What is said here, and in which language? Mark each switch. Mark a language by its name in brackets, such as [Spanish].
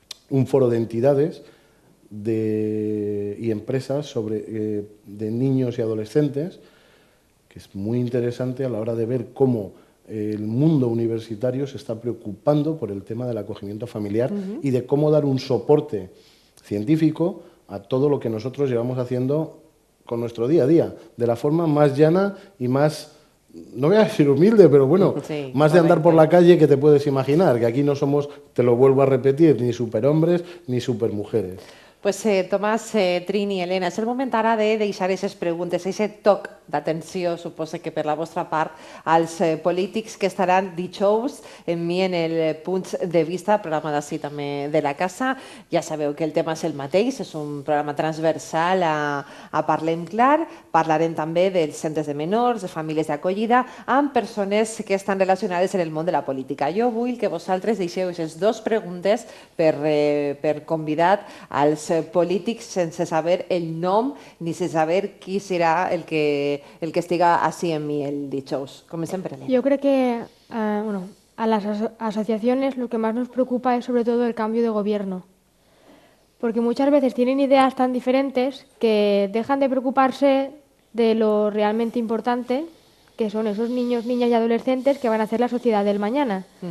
[Spanish] un foro de entidades y empresas de niños y adolescentes, que es muy interesante a la hora de ver cómo el mundo universitario se está preocupando por el tema del acogimiento familiar y de cómo dar un soporte científico a todo lo que nosotros llevamos haciendo con nuestro día a día, de la forma más llana y más, no voy a decir humilde, pero bueno, sí, más de andar por la calle que te puedes imaginar, que aquí no somos, te lo vuelvo a repetir, ni superhombres ni supermujeres. [Catalan] Pues Tomàs, Trini, Helena, és el moment ara de deixar aquestes preguntes, aquest toc d'atenció, suposo que per la vostra part, als polítics que estaran dijous envien el Punts de Vista, programa d'ací també de la casa. Ja sabeu que el tema és el mateix, és un programa transversal a Parlem Clar. Parlarem també dels centres de menors, de famílies d'acollida, amb persones que estan relacionades en el món de la política. Jo vull que vosaltres deixeu aquestes 2 preguntes per convidat als polítics sense saber el nom ni sense saber qui serà el que estiga així en mi el dijous. Comencem per Helena. [Spanish] Yo creo que a las asociaciones lo que más nos preocupa es sobre todo el cambio de gobierno, porque muchas veces tienen ideas tan diferentes que dejan de preocuparse de lo realmente importante, que son esos niños, niñas y adolescentes que van a hacer la sociedad del mañana.